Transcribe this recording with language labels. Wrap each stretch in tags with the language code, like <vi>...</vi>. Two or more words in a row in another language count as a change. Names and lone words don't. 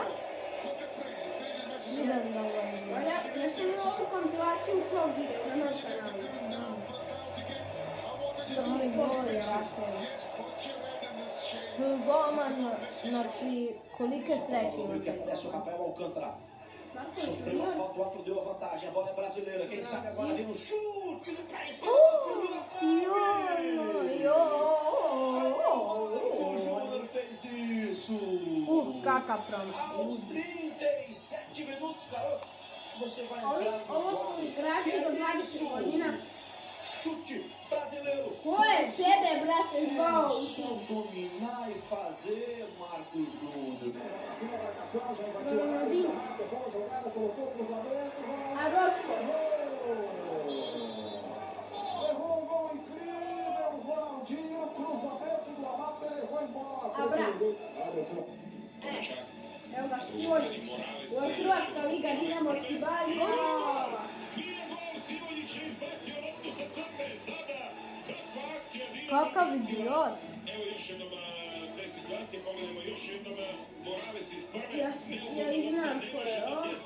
<sr>Vidjeli da ovo je... Ja sam imao ovu kompilaciju u svom videu na mom kanalu. Oni goli ovako. Golman, znači, kolike sreće ima taj</sr> <pt>Desce o</pt> <sr>golman. Rafael Alcântara. Marko</sr> <pt>Sofreu a Junior. falta, o árbitro deu a vantagem. A bola é brasileira. Quem sabe agora vem um chute do Caís. O Júnior fez isso.</pt> <sr>Kakav promašaj.</sr> <pt>Aos 37 minutos, garoto. Você vai entrar no</pt> <sr>Ovo su igrači do 20 godina.</sr> <pt>chute brasileiro.</pt> <sr>Ko je tebe, brate, zvao u</sr> <pt>Só</pt> <sr>tim?</sr> <pt>dominar e fazer, Marcos Júnior. Ronaldinho. A Rosco. Levou um gol incrível, Ronaldinho, cruzamento do Amado, levou embora. Abraço.</pt> <sr>Evo ga Sivonić. Ovo je Hrvatska liga Dinamo Cibalija. Kakav idiot. Ja i znam ko je ovo.</sr>